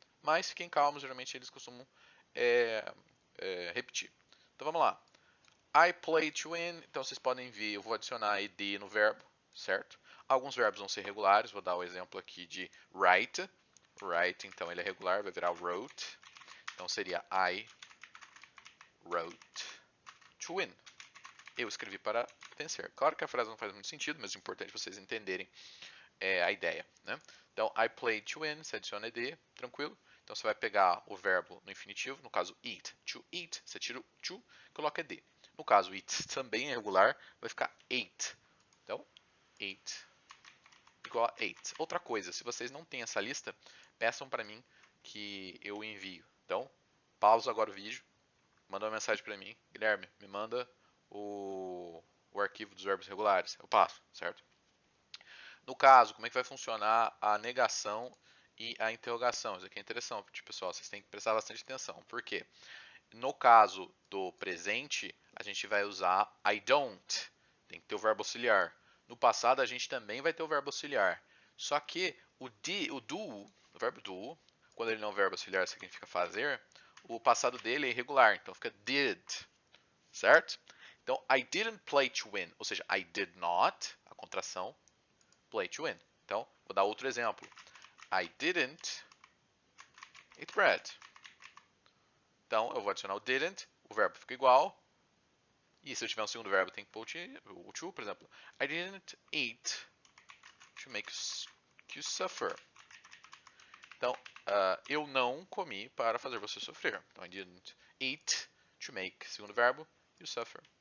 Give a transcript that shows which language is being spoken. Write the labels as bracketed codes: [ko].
[pt] Mas fiquem calmos, geralmente eles costumam repetir. Então vamos lá. [en] I play to win, [pt] então vocês podem ver, eu vou adicionar ed no verbo, certo? Alguns verbos vão ser regulares, vou dar o exemplo aqui de write. Write, então ele é regular, vai virar wrote. Então seria [en] I wrote to win. [pt] Eu escrevi para vencer. Claro que a frase não faz muito sentido, mas é importante vocês entenderem a ideia, né? Então, [en] I played to win, [pt] você adiciona ed, tranquilo. Então, você vai pegar o verbo no infinitivo, no caso eat, to eat, você tira o to, coloca ed. No caso, eat também é regular, vai ficar ate. Então, ate igual a ate. Outra coisa, se vocês não têm essa lista, peçam para mim que eu envio. Então, pausa agora o vídeo, manda uma mensagem para mim. Guilherme, me manda o arquivo dos verbos regulares. Eu passo, certo? No caso, como é que vai funcionar a negação e a interrogação? Isso aqui é interessante, pessoal. Vocês têm que prestar bastante atenção. Por quê? No caso do presente, a gente vai usar I don't. Tem que ter o verbo auxiliar. No passado, a gente também vai ter o verbo auxiliar. Só que o verbo do, quando ele não é um verbo auxiliar, significa fazer, o passado dele é irregular. Então fica did, certo? [en] Então, I didn't play to win. [pt] Ou seja, [en] I did not, [pt] a contração, [en] play to win. [pt] Então, vou dar outro exemplo. [en] I didn't eat bread. [pt] Então, eu vou adicionar o didn't, o verbo fica igual. E se eu tiver um segundo verbo, tem que pôr o to, por exemplo. [en] I didn't eat to make you suffer. [pt] Então, eu não comi para fazer você sofrer. [en] Então, I didn't eat to make, [pt] segundo verbo, [en] you suffer.